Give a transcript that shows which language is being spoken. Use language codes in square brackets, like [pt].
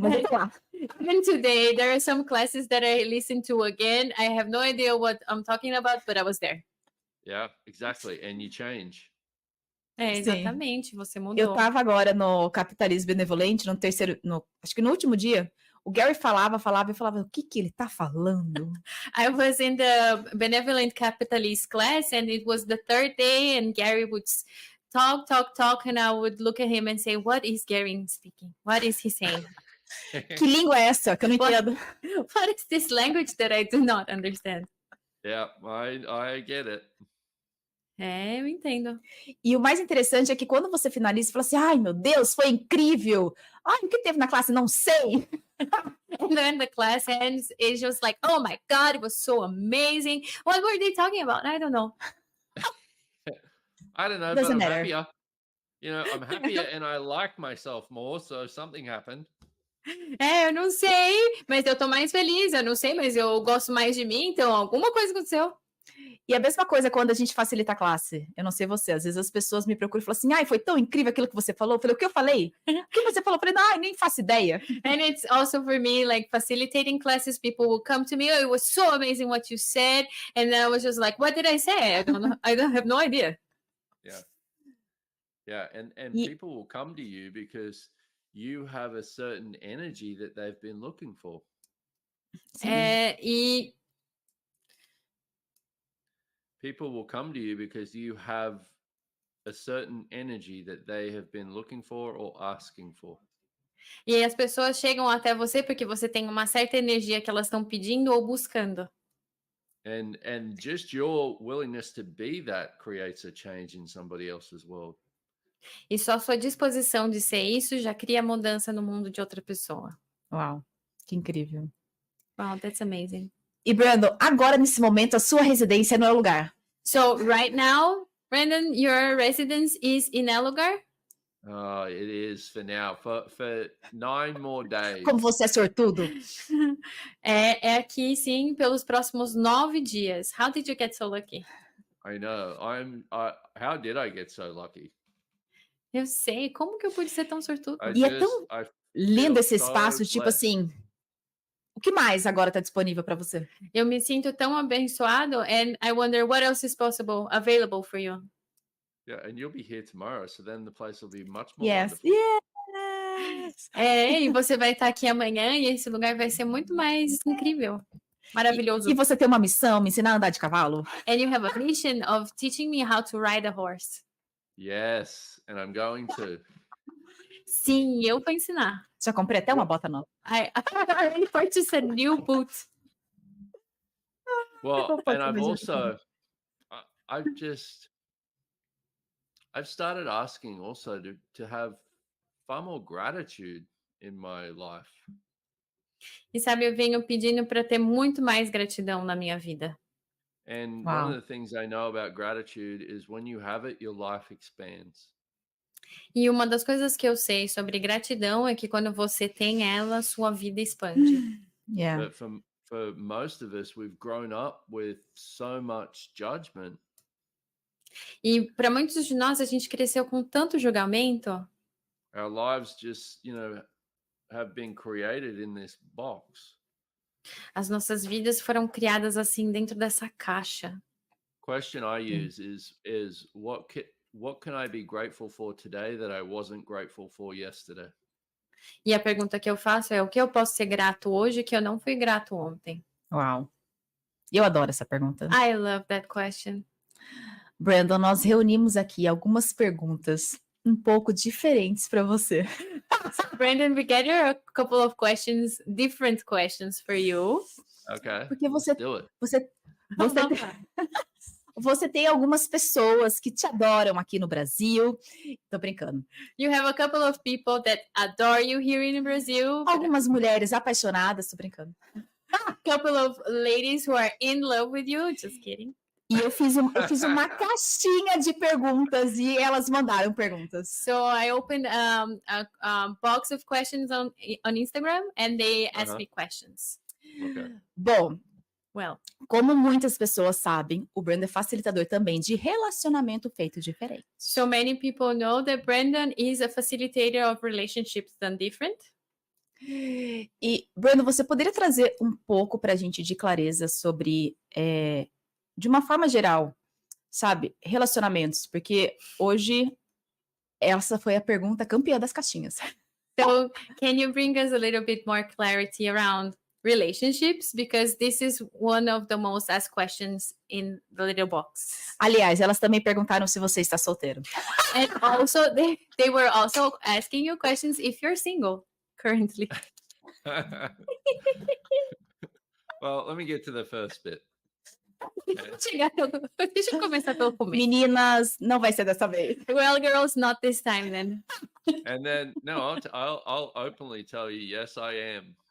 [pt] Mas vamos lá. [en] Even today, there are some classes that I listen to again. I have no idea what I'm talking about, but I was there. Yeah, exactly. And you change. [pt] É, Sim. exatamente, você mudou. Eu tava agora no Capitalismo Benevolente, acho que no último dia, o Gary falava, e falava, o que ele tá falando? [en] I was in the Benevolent Capitalist class, and it was the third day, and Gary would talk, and I would look at him and say, what is Gary speaking? What is he saying? [pt] Que língua é essa que eu não entendo? [en] What is this language that I do not understand? Yeah, I get it. [pt] É, eu entendo. E o mais interessante é que quando você finaliza, você fala assim, ai meu Deus, foi incrível. Ai, o que teve na classe? Não sei. [en] And then the class ends, it's just like, oh my God, it was so amazing. What were they talking about? I don't know. I don't know, Doesn't but I'm matter. happier. You know, I'm happier and I like myself more, so something happened. [pt] Eu não sei, mas eu tô mais feliz. Eu não sei, mas eu gosto mais de mim, então alguma coisa aconteceu. E a mesma coisa quando a gente facilita a classe. Eu não sei você, às vezes as pessoas me procuram e falam assim, ai, foi tão incrível aquilo que você falou. Eu falei, o que eu falei? O que você falou? Eu falei, não, nem faço ideia. [en] And it's also for me, like facilitating classes, people will come to me, oh, it was so amazing what you said. And then I was just like, what did I say? I don't know. I don't have no idea. Yeah. And [pt] E, [en] people will come to you because you have a certain energy that they've been looking for. [pt] E [en] People will come to you because you have a certain energy that they have been looking for or asking for. [pt] E as pessoas chegam até você porque você tem uma certa energia que elas estão pedindo ou buscando. [en] And just your willingness to be that creates a change in somebody else's world. [pt] E só sua disposição de ser isso já cria mudança no mundo de outra pessoa. uau, que incrível. [en] Wow, that's amazing. [pt] E, Brendon, agora nesse momento, a sua residência não é o lugar. [en] So right now, Brendon, your residence is in El Lugar? Oh, it is for now. For 9 more days. [pt] Como você é sortudo. É aqui, sim, pelos próximos 9 dias. [en] How did you get so lucky? I know. How did I get so lucky? [pt] Eu sei. Como que eu pude ser tão sortudo? E é tão lindo esse [en] so [pt] espaço, tipo [en] blessed. [pt] assim, o que mais agora está disponível para você? Eu me sinto tão abençoado, [en] and I wonder what else is available for you. Yeah, and you'll be here tomorrow, so then the place will be much more Yes, wonderful. yes. [pt] E você vai estar aqui amanhã e esse lugar vai ser muito mais incrível, maravilhoso. E você tem uma missão, me ensinar a andar de cavalo? [en] And you have a mission of teaching me how to ride a horse. Yes, and I'm going to. [pt] Sim, eu vou ensinar. Já comprei até uma bota nova. [en] I already purchased a new boot. Well, and I've also, I've started asking also to have far more gratitude in my life. [pt] E sabe, eu venho pedindo para ter muito mais gratidão na minha vida. [en] And one of the things I know about gratitude is when you have it, your life expands. [pt] E uma das coisas que eu sei sobre gratidão é que quando você tem ela, sua vida expande. [en] Yeah. But for most of us, we've grown up with so much judgment. [pt] E para muitos de nós, a gente cresceu com tanto julgamento. [en] Our lives just, have been created in this box. [pt] As nossas vidas foram criadas assim dentro dessa caixa. [en] Question I use is what can I be grateful for today that I wasn't grateful for yesterday? [pt] E a pergunta que eu faço é o que eu posso ser grato hoje que eu não fui grato ontem? Uau. Eu adoro essa pergunta. [en] I love that question. [pt] Brendon, nós reunimos aqui algumas perguntas um pouco diferentes para você. [en] So, Brendon, we gathered a couple of questions, different questions for you. Okay. [pt] Porque [en] do it. [pt] Você tem algumas pessoas que te adoram aqui no Brasil. Tô brincando. [en] You have a couple of people that adore you here in Brazil. [pt] Algumas mulheres apaixonadas, tô brincando. [en] A couple of ladies who are in love with you. Just kidding. [pt] E eu fiz uma caixinha de perguntas e elas mandaram perguntas. [en] So I opened a box of questions on Instagram and they asked me questions. Okay. [pt] Bom, [en] well, [pt] como muitas pessoas sabem, o Brendon é facilitador também de relacionamento feito diferente. [en] So many people know that Brendon is a facilitator of relationships done different. [pt] E, Brendon, você poderia trazer um pouco para a gente de clareza sobre, de uma forma geral, sabe, relacionamentos? Porque hoje essa foi a pergunta campeã das caixinhas. [en] So can you bring us a little bit more clarity around relationships? Because this is one of the most asked questions in the little box. [pt] Aliás, elas também perguntaram se você está solteiro. [en] And also they were also asking you questions if you're single currently. Well, let me get to the first bit. [pt] Deixa eu começar pelo começo. Meninas, não vai ser dessa vez. [en] Well, girls, not this time then. And then, no, I'll openly tell you, yes, I am.